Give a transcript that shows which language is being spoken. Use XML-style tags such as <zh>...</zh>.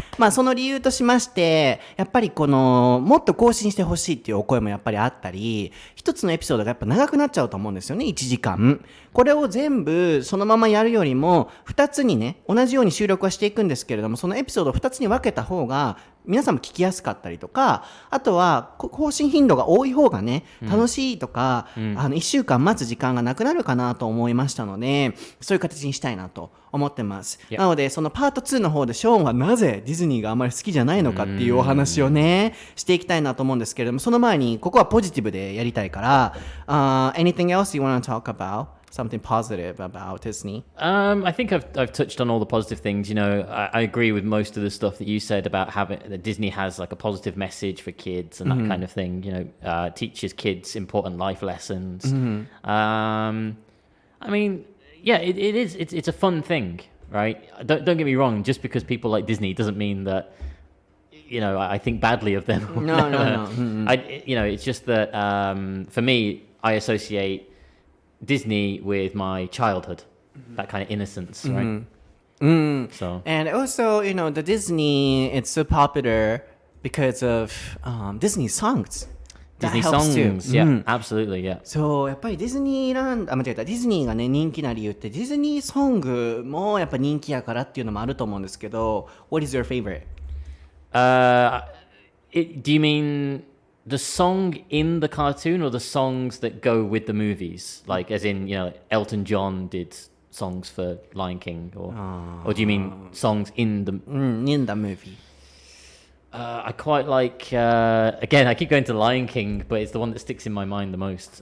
<ja>その理由としましてやっぱりもっと更新してほしいっていうお声もやっぱりあったり一つのエピソードがやっぱ長くなっちゃうと思うんですよね1時間これを全部そのままやるよりも2つにね同じように収録はしていくんですけれどもそのエピソードを2つに分けた方が皆さんも聞きやすかったりとかあとは更新頻度が多い方がね楽しいとか、1週間待つ時間がなくなるかなと思いましたのでそういう形にしたいなと思ってます、なのでそのパート2の方でショーンはなぜディズニーがあまり好きじゃないのかっていうお話をねしていきたいなと思うんですけれどもその前にここはポジティブでやりたいから、</ja> <en>anything else you want to talk about? Something positive about Disney? I think I've touched on all the positive things. You know, I agree with most of the stuff that you said about having that Disney has like a positive message for kids and that kind of thing. You know, teaches kids important life lessons. I mean, yeah, it is. It's a fun thing, right? Don't get me wrong. Just because people like Disney doesn't mean that I think badly of them. No. It's just that for me, I associate Disney with my childhood, that kind of innocence, right? So And also, the Disney, it's so popular because of Disney songs. That Disney helps too. songs, yeah, absolutely, yeah.</en> <ja>そう、やっぱりディズニーランド、間違えた、ディズニーがね、人気な理由って、ディズニーソングもやっぱ人気やからっていうのもあると思うんですけど、</ja> <en>What is your favorite? Do you mean the song in the cartoon or the songs that go with the movies? Like, as in, Elton John did songs for Lion King, or do you mean songs in the... in the movie. I quite like, again, I keep going to Lion King, but it's the one that sticks in my mind the most.</en>